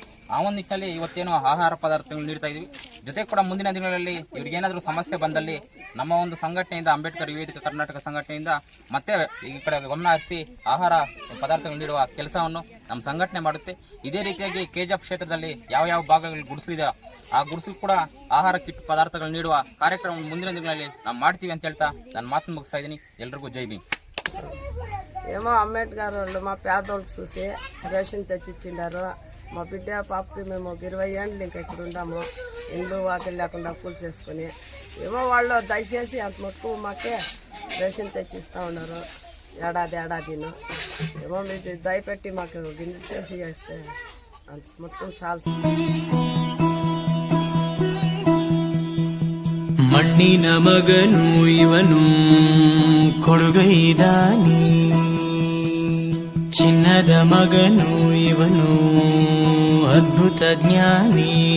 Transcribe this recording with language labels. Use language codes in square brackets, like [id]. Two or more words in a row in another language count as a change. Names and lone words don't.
[kn] ಆ ಒಂದು ನಿಟ್ಟಿನಲ್ಲಿ ಇವತ್ತೇನೋ ಆಹಾರ ಪದಾರ್ಥಗಳು ನೀಡ್ತಾ ಇದ್ವಿ. ಜೊತೆಗೆ ಕೂಡ ಮುಂದಿನ ದಿನಗಳಲ್ಲಿ ಇವ್ರಿಗೇನಾದರೂ ಸಮಸ್ಯೆ ಬಂದಲ್ಲಿ ನಮ್ಮ ಒಂದು ಸಂಘಟನೆಯಿಂದ ಅಂಬೇಡ್ಕರ್ ಯುವ ವೇದಿಕೆ ಕರ್ನಾಟಕ ಸಂಘಟನೆಯಿಂದ ಮತ್ತೆ ಈ ಕಡೆ ಗಮನ ಹರಿಸಿ ಆಹಾರ ಪದಾರ್ಥಗಳು ನೀಡುವ ಕೆಲಸವನ್ನು ನಮ್ಮ ಸಂಘಟನೆ ಮಾಡುತ್ತೆ. ಇದೇ ರೀತಿಯಾಗಿ ಕೆಜಿಎಫ್ ಕ್ಷೇತ್ರದಲ್ಲಿ ಯಾವ ಭಾಗಗಳಲ್ಲಿ ಗುಡಿಸಲಿದೆ ಆ ಗುಡಿಸಲು ಕೂಡ ಆಹಾರ ಕಿಟ್ ಪದಾರ್ಥಗಳು ನೀಡುವ ಕಾರ್ಯಕ್ರಮ ಮುಂದಿನ ದಿನಗಳಲ್ಲಿ ನಾವು ಮಾಡ್ತೀವಿ ಅಂತ ಹೇಳ್ತಾ ನಾನು ಮಾತನ್ನು ಮುಗಿಸ್ತಾ ಇದೀನಿ ಎಲ್ಲರಿಗೂ ಜೈ ಭೀಮ್. [te] ఏమో అంబేద్కర్ వాళ్ళు మా పేదోళ్ళకి చూసి రేషన్ తెచ్చిచ్చిండారు. మా బిడ్డ పాపకి మేము 20 ఏళ్ళు ఇంకా ఇక్కడ ఉన్నాము. ఇండ్లు వాకిలు లేకుండా కూల్ చేసుకుని ఏమో వాళ్ళు దయచేసి అంత మటుకు మాకే రేషన్ తెచ్చిస్తూ ఉన్నారు ఏడాదిను. ఏమో మీరు దయపెట్టి మాకు గిన్నె చేసి వేస్తే అంత మటుకు చాలు. [kn] ಮಣ್ಣಿನ ಮಗನು ಇವನು ಕೊಡುಗೈದಾನಿ, ಚಿನ್ನದ ಮಗನು ಇವನು ಅದ್ಭುತ ಜ್ಞಾನಿ.